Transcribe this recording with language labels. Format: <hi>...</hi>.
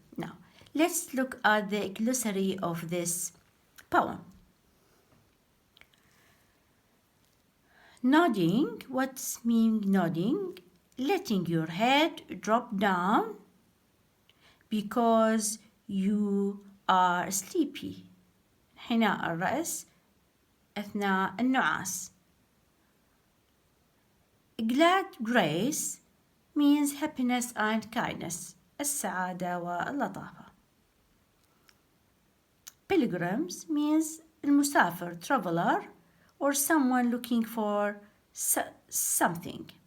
<en>Now, let's look at the glossary of this poem. Nodding, what's mean nodding? Letting your head drop down because you are sleepy.</en> <ar>حناء الرأس أثناء النعاس.</ar> <en>Glad grace means happiness and kindness,</en> <ar>السعادة واللطافة.</ar> <en>Pilgrims means المسافر, traveler, or someone looking for something.</en>